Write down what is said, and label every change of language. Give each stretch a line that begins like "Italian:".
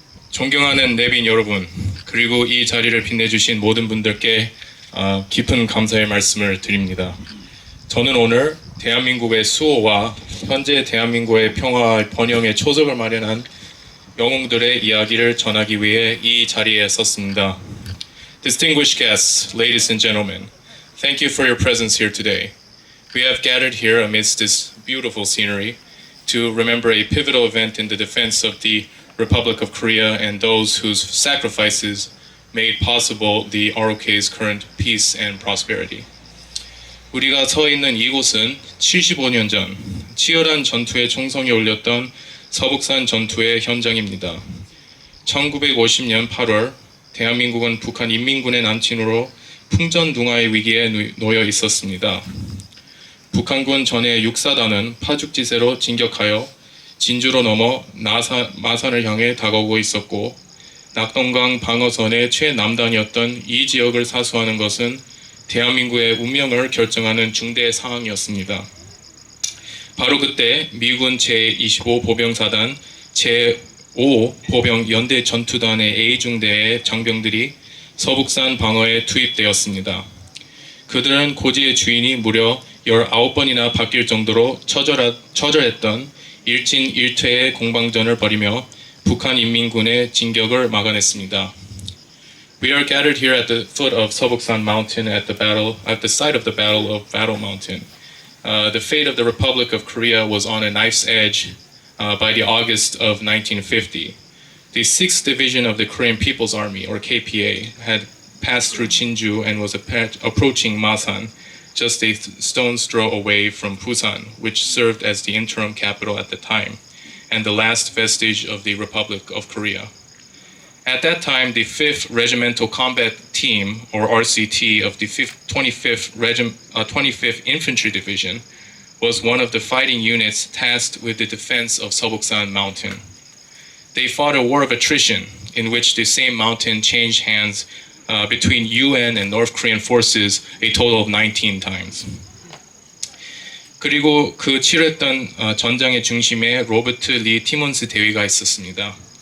Korean: 존경하는 내빈 여러분, 그리고 이 자리를 빛내주신 모든 분들께 깊은 감사의 말씀을 드립니다. 저는 오늘 대한민국의 수호와 현재 대한민국의 평화와 번영의 초석을 마련한 영웅들의 이야기를 전하기 위해 이 자리에 섰습니다.
English: Distinguished guests, ladies and gentlemen, thank you for your presence here today. We have gathered here amidst this beautiful scenery to remember a pivotal event in the defense of the Republic of Korea and those whose sacrifices made possible the ROK's current peace and prosperity.
Korean: 우리가 서 있는 이곳은 75년 전 치열한 전투의 총성이 울렸던 서북산 전투의 현장입니다. 1950년 8월 대한민국은 북한 인민군의 남친으로 풍전등화의 위기에 놓여 있었습니다. 북한군 전해 육사단은 파죽지세로 진격하여 진주로 넘어 마산을 향해 다가오고 있었고, 낙동강 방어선의 최남단이었던 이 지역을 사수하는 것은 대한민국의 운명을 결정하는 중대 상황이었습니다. 바로 그때 미군 제25 보병사단 제5 보병 연대 전투단의 A중대의 장병들이 서북산 방어에 투입되었습니다. 그들은 고지의 주인이 무려 19번이나 바뀔 정도로 처절했던 일진일퇴의 공방전을 벌이며 북한 인민군의 진격을 막아냈습니다.
English: We are gathered here at the foot of Seobuksan Mountain at the site of the Battle of Battle Mountain. The fate of the Republic of Korea was on a knife's edge by the August of 1950. The 6th Division of the Korean People's Army, or KPA, had passed through Jinju and was approaching Masan, just a stone's throw away from Busan, which served as the interim capital at the time, and the last vestige of the Republic of Korea. At that time, the 5th Regimental Combat Team, or RCT, of the 25th Infantry Division was one of the fighting units tasked with the defense of Seobuksan Mountain. They fought a war of attrition in which the same mountain changed hands between UN and North Korean forces a total of 19 times.
Korean: 그리고 그 치렀던 전장의 중심에 로버트 리 티몬스 대위가 있었습니다.